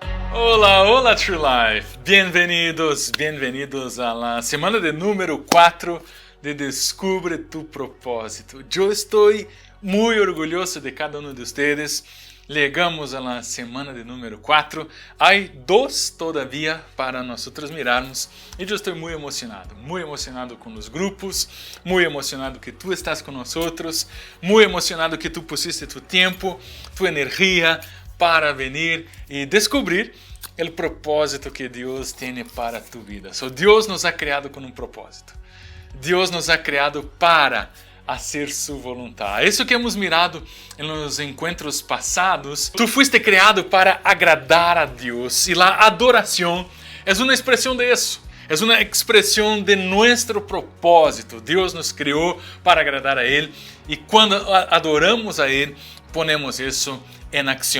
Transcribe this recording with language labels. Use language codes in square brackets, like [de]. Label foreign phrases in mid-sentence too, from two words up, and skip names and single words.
[es] Hola, hola True Life. Bienvenidos a la semana de número 4 de Descubre tu propósito. [pt] Eu estou muito orgulhoso de cada um de vocês. [es] Llegamos a la semana de número 4. [pt] Há 2 todavía para nós mirarmos. E eu estou muito emocionado com os grupos, muito emocionado que tu estás com nós, muito emocionado que [es] tu pusiste tu [pt] tempo, tu energia [es] para venir [pt] e descobrir o propósito que Deus tem para tu vida. Deus [es] nos ha [pt] criado com propósito. Deus [es] nos ha [pt] criado para fazer sua vontade. Isso que [es] hemos mirado [pt] nos encontros passados. Tu fuiste criado para agradar a Deus e a adoração é uma expressão de isso. É uma expressão de nosso propósito. Deus nos criou para agradar a Ele e quando adoramos a Ele, ponemos isso em ação.